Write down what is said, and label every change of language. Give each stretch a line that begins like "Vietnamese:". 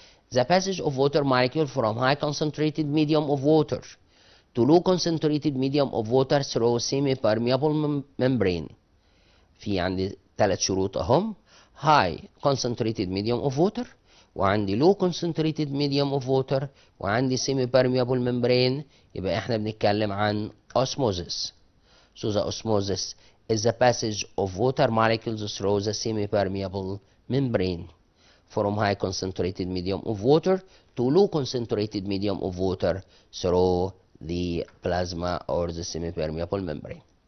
English: The passage of water molecule from high concentrated medium of water to low concentrated medium of water through semi-permeable membrane.
Arabic: في عندي 3 شروط اهم.
English: high concentrated medium of water, وعندي low concentrated medium of water, وعندي semi-permeable membrane.
Arabic: يبقى احنا بنتكلم عن osmosis.
English: So the osmosis is the passage of water molecules through the semi-permeable membrane from high concentrated medium of water to low concentrated medium of water through the plasma or the semi-permeable membrane.